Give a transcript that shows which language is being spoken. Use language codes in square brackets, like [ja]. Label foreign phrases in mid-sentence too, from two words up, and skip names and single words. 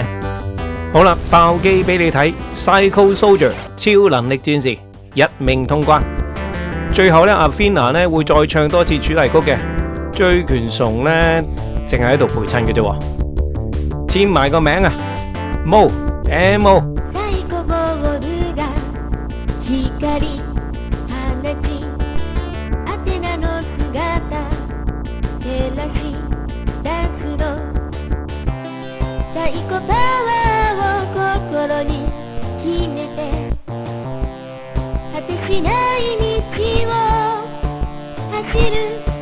[yue] 好啦，爆機俾你睇 ，Psycho Soldier 超能力戰士一命通關。最後呢，阿 Athena 呢會再唱多次主題曲嘅。追拳蟲呢，淨係喺度陪襯嘅啫，簽埋個名啊！MO MO [ja] 太鼓ボールが光放ちアテナの姿照らし出すの太鼓パワーを心に決めて果てしない道を走る